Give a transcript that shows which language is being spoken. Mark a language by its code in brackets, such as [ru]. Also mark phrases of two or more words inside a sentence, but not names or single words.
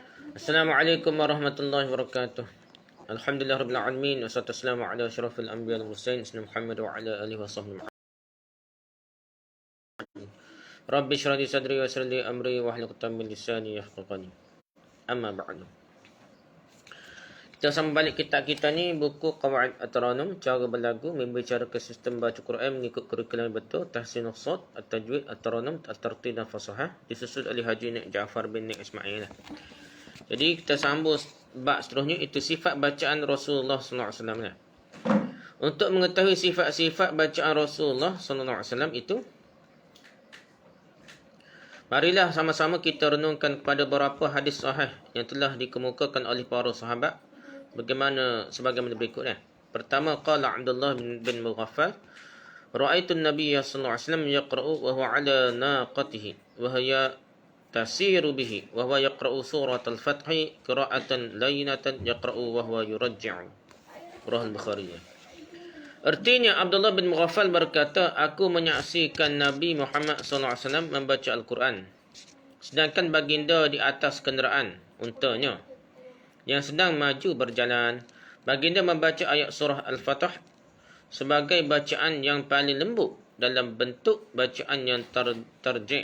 [ar] السلام عليكم ورحمة الله وبركاته. الحمد لله رب العالمين والصلاة والسلام على أشرف الأنبياء والمرسلين سيدنا محمد وعلى آله وصحبه. رب اشرح لي صدري ويسر لي أمري واحلل عقدة من لساني يفقهوا قولي. أما بعد. [ms] Kita sambung balik kitab kita ni, buku Qawaid At-Taranum, cara berlagu, membicarakan sistem baca Quran mengikut kurikulum betul, [ar] تحسين الصوت، التجويد، الترنم، الترتيل [ms] dan fasahah, disusun oleh Haji Nik Jaafar bin Nik Ismail. Jadi kita sambung bab seterusnya, itu sifat bacaan Rasulullah [ar] صلى الله عليه وسلم. [ms] Untuk mengetahui sifat-sifat bacaan Rasulullah [ar] صلى الله عليه وسلم [ms] itu, marilah sama-sama kita renungkan kepada beberapa hadis sahih yang telah dikemukakan oleh para sahabat sebagaimana berikut. Pertama, [ar] قال عبد الله بن مغفل، رأيت النبي صلى الله عليه وسلم يقرأ وهو على ناقته وهي تسير به وهو يقرأ سورة الفتح قراءة لينة يقرأ وهو يرجع. [ms] Riwayat Bukhari. Artinya Abdullah bin Mughaffal berkata, aku menyaksikan Nabi Muhammad [ar] صلى الله عليه وسلم [ms] membaca Al-Quran, sedangkan baginda di atas kenderaan untanya yang sedang maju berjalan. Baginda membaca ayat surah Al-Fatah sebagai bacaan yang paling lembut dalam bentuk bacaan yang tarji'.